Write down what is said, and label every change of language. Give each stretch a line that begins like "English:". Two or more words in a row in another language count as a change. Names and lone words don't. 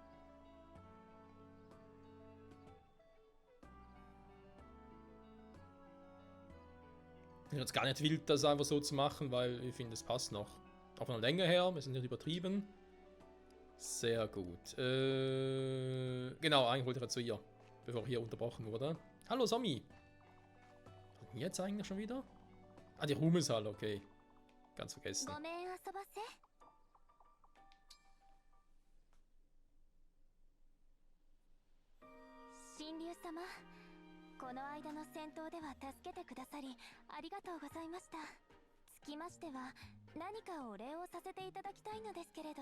German: Ich finde es gar nicht wild, das einfach so zu machen, weil ich finde, es passt noch. Auch von der Länge her, wir sind nicht übertrieben. Sehr gut. Genau, eigentlich wollte ich zu ihr, bevor ich hier unterbrochen wurde. Hallo Somi. Was ist denn jetzt eigentlich schon wieder? Ah, die Ruhmeshalle, okay. Ganz vergessen.
Japanese: この間の戦闘では助けてくださりありがとうございました。つきましては何かお礼をさせていただきたいのですけれど。